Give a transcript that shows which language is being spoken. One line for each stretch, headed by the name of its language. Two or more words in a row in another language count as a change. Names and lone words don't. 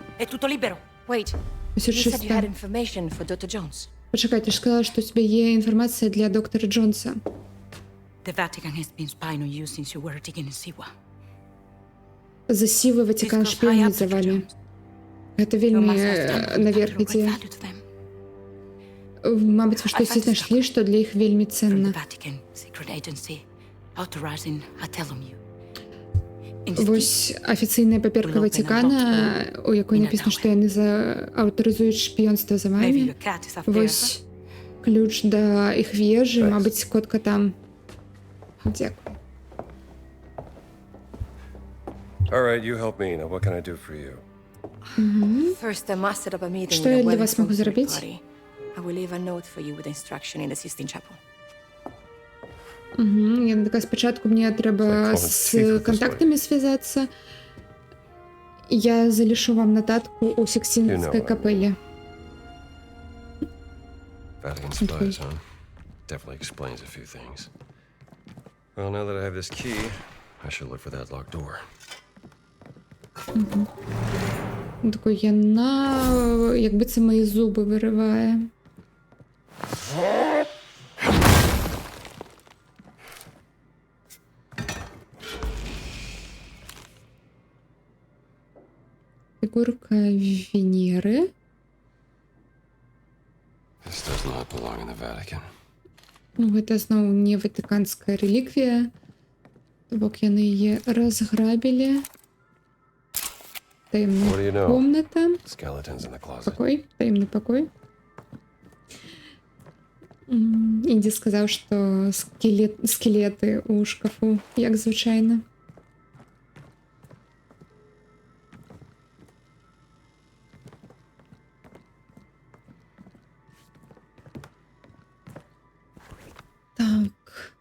Italian: tutto libero.
English: Wait,
Ukrainian: Ось
English: you said you had 600. information for Dr. Jones.
Ukrainian: Почекай, ти ж сказала, що у тебе є інформація для доктора Джонса.
English: The Vatican has been spying on you since you were digging in Siwa.
Belarusian: За Сівы Ватикан шпіонить за вами. Гэта вельмі наверх ідзе. Мабыць, вы штосьці знайшлі, што для іх вельмі
English: From the
Belarusian: ценна.
English: Vatican secret agency authorizing Atelomue.
Belarusian: Вось афіцыйная паперка Ватикана, у якой напісана, што яны аўтарызуюць шпіёнства за
English: Maybe
Belarusian: вами.
English: your cat is up there.
Belarusian: Вось ключ да іх вежы, мабыць, котка там. Дзякуй.
English: All right, you help me. Now, what can I do for you? First, I must set up a meeting
Ukrainian: Що
English: with
Ukrainian: я
English: a
Ukrainian: для вас можу
English: well-informed third
Ukrainian: зробити?
English: party. I will leave a note for you with instruction in the Sistine Chapel.
Ukrainian: Я така, спочатку мені треба з контактами зв'язатися. Я залишу вам нотатку у Сикстинській капелі.
English: Vatican spies, huh? Definitely explains a few things. Well, now that I have this key, I should look for that locked door.
Ukrainian: Такой, якби це мої зуби вириває. Фігурка Венери.
English: This does not belong in the Vatican.
Belarusian: Ну, гэта зноў не ватыканская реліквія. То бок яны яе разграбілі.
English: What do you
Belarusian: Таемная
English: know?
Belarusian: комната.
English: Skeletons in the closet.
Belarusian: Пакой, таемны пакой. Інді сказаў, што скелеты ў шкафу, як звычайна. Так.